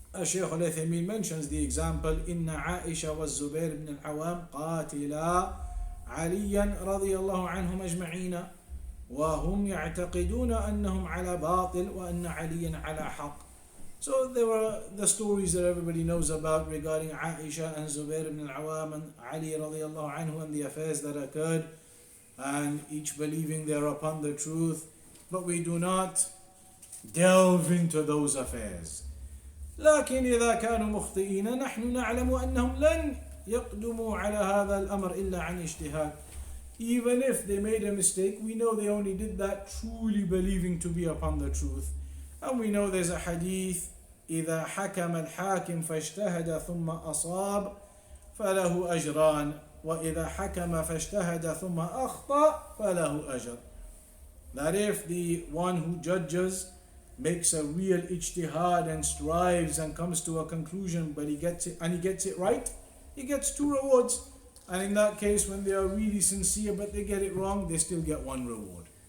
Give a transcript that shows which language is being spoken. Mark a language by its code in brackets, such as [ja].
[en] Shaykh Al-Uthaymeen mentions the example, [ar] إن عائشة والزبير بن العوام قاتلا عليا رضي الله عنهم أجمعين وهم يعتقدون أنهم على باطل وأن عليا على حق. [en] So there were the stories that everybody knows about regarding Aisha and Zubair ibn al-Awam and Ali radiallahu anhu, and the affairs that occurred, and each believing they are upon the truth, but we do not delve into those affairs. [ar] لكن إذا كانوا مخطئين نحن نعلم أنهم لن يقدموا على هذا الأمر إلا عن اجتهاد. [en] Even if they made a mistake, we know they only did that truly believing to be upon the truth. And we know there's a hadith, [ar] إذا حكم الحاكم فاجتهد ثم أصاب فله أجران وإذا حكم فاجتهد ثم أخطأ فله أجر. [en] That if the one who judges makes a real ijtihad and strives and comes to a conclusion, but he gets it right, he gets 2 rewards. And in that case, when they are really sincere but they get it wrong, they still get 1 reward.